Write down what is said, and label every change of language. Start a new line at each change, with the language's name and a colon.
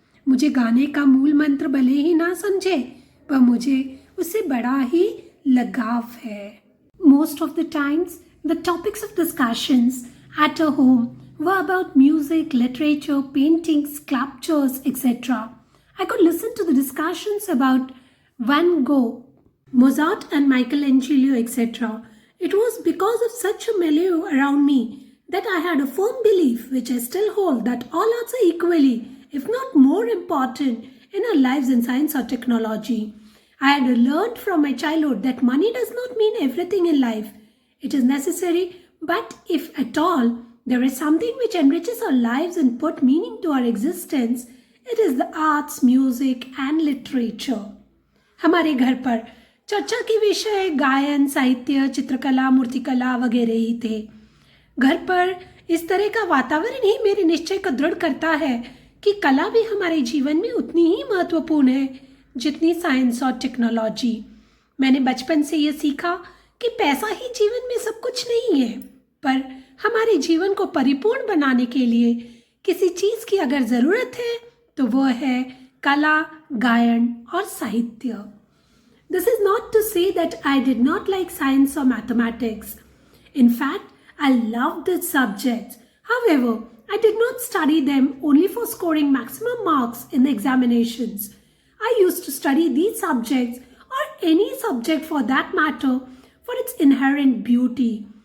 Hindi: मुझे गाने का मूल मंत्र भले ही ना समझे, पर मुझे उससे बड़ा ही लगाव है।
English: Most of the times the topics of discussions at a home were about music, literature, paintings, sculptures, etc. I could listen to the discussions about Van Gogh, Mozart and Michelangelo, etc. It was because of such a milieu around me that I had a firm belief, which I still hold, that all arts are equally, if not more important in our lives in science or technology. I had learned from my childhood that money does not mean everything in life. It is necessary, but if at all, there is something which enriches our lives and put meaning to our existence. It is the arts, music and literature.
Hindi: हमारे घर पर चर्चा के विषय गायन, साहित्य, चित्रकला, मूर्तिकला वगैरह ही थे। घर पर इस तरह का वातावरण ही मेरे निश्चय को दृढ़ करता है कि कला भी हमारे जीवन में उतनी ही महत्वपूर्ण है जितनी साइंस और टेक्नोलॉजी। मैंने बचपन से ये सीखा कि पैसा ही जीवन में सब कुछ नहीं है, पर हमारे जीवन को परिपूर्ण बनाने के लिए किसी चीज़ की अगर ज़रूरत है तो वो है कला, गायन और साहित्य।
English: This is not to say that I did not like science or mathematics. In fact, I loved the subjects. However, I did not study them only for scoring maximum marks in the examinations. I used to study these subjects, or any subject for that matter, for its inherent beauty.